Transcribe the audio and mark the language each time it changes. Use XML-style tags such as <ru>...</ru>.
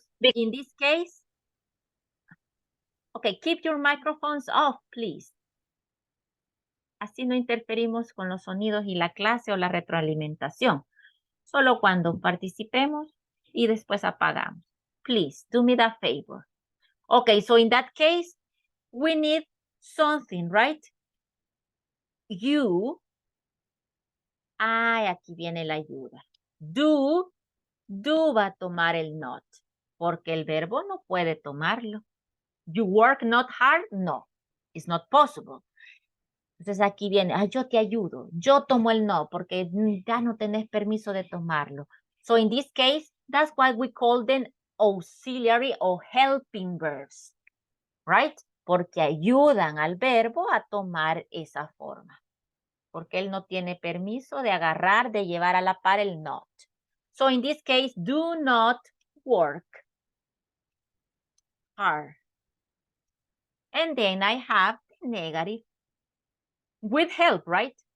<en>Because in this case, okay, keep your microphones off, please.</en> <es>Así no interferimos con los sonidos y la clase o la retroalimentación. Solo cuando participemos y después apagamos.</es> <en>Please, do me that favor. Okay, so in that case, we need something, right? You.</en> <es>Aquí viene la ayuda. Do va a tomar el not, porque el verbo no puede tomarlo.</es> <en>You work not hard, no, it's not possible.</en> <es>Entonces aquí viene, yo te ayudo, yo tomo el no, porque ya no tenés permiso de tomarlo.</es> <en>So in this case, that's why we call them auxiliary or helping verbs, right?</en> <es>Porque ayudan al verbo a tomar esa forma. Porque él no tiene permiso de agarrar, de llevar a la par el not.</es> <en>So in this case, do not work hard. And then I have the negative with help, right?</en>